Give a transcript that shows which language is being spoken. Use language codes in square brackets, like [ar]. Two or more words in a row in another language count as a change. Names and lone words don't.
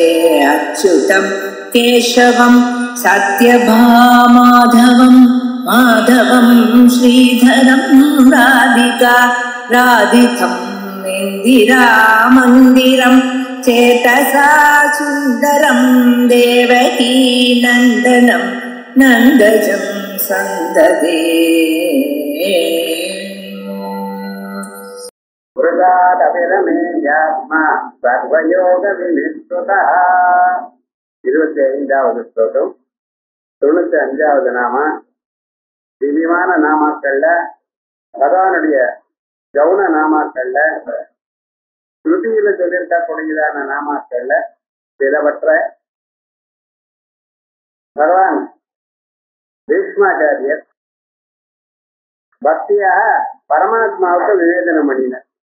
[sa] अच्युतं केशवं सत्यभामाधवं माधवं श्रीधरं राधिका राधितम् इन्दिरामन्दिरं चेतसा सुन्दरं देवकी नन्दनं नन्दजं सन्ददे। वृदादविरमेयात्मा सर्वयोगविनिष्कृतः [ta] 25வது ஸ்லோகம். 95வது நாம. திவ்யமான நாமாக்கள்ல பகவானுடைய கவுன நாமாக்கள்ல ஸ்ருதியில சொல்லியிருக்கக்கூடியதான நாமாக்கள்ல சிலவற்ற பகவான் பீஷ்மாச்சாரியர் பக்தியாக பரமாத்மாவுக்கு நிவேதனம் பண்ணினார்.